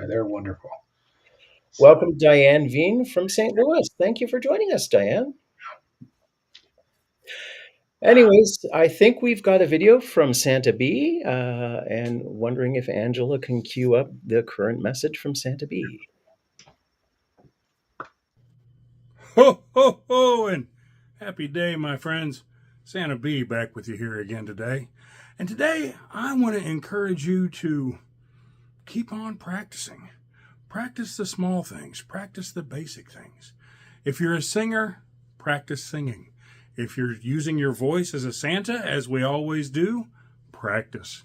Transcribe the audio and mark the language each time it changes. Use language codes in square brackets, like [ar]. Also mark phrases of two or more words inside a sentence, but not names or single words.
[en] They're wonderful. So, Welcome, Diane Veen from St. Louis. Thank you for joining us, Diane. Anyways, I think we've got a video from Santa B, and wondering if Angela can cue up the current message from Santa B. Ho, ho, ho, and happy day, my friends. Santa B back with you here again today. And today, I want to encourage you to keep on practicing. Practice the small things, practice the basic things. If you're a singer, practice singing. If you're using your voice as a Santa, as we always do, practice.